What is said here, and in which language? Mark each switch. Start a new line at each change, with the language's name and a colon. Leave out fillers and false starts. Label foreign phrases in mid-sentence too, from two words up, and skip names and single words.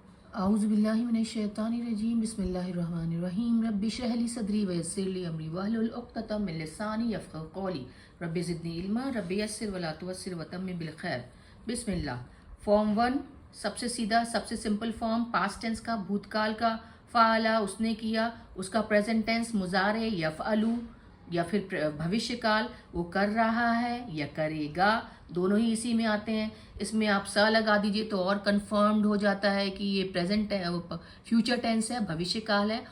Arabic: أعوذ بالله من الشيطان الرجيم بسم الله الرحمن الرحيم رب اشرح لي صدري ويسر لي أمري واحلل عقدة من لساني يفقهوا قولي رب زدني علما رب يسر ولا تعسر وتمم بالخير.
Hindi: बिस्मिल्लाह। फॉर्म 1 सबसे सीधा सबसे सिंपल फॉर्म,
English: past tense
Hindi: का, भूतकाल का। फ़अला उसने किया, उसका
English: present tense
Arabic: مضارع يفعل
Hindi: या फिर भविष्य काल वो कर रहा है या करेगा, दोनों ही इसी में आते हैं। इसमें आप स लगा दीजिए तो और कंफर्म्ड हो जाता है कि ये
English: present future tense
Hindi: है, भविष्य काल है।